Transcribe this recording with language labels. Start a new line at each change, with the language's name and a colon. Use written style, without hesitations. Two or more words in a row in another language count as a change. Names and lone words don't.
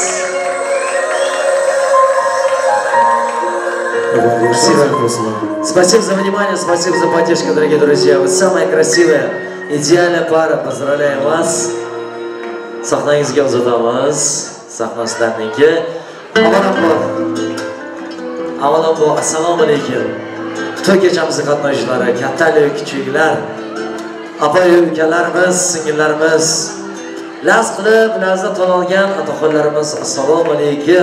Russian: Спасибо за внимание, спасибо за поддержку, дорогие друзья. Вы самая красивая, идеальная пара. Поздравляем вас.
Uzbek: Sahnangizga uzatamiz. Sahna sizlarniki. Avvalambor assalomu alaykum. To'y kechamizni qatnashchilari, kattalik, kichiklar, apa-yu ukalarimiz, singillarimiz, laz qilib, lazzat olgan otaxonlarimiz, assalomu alaykum.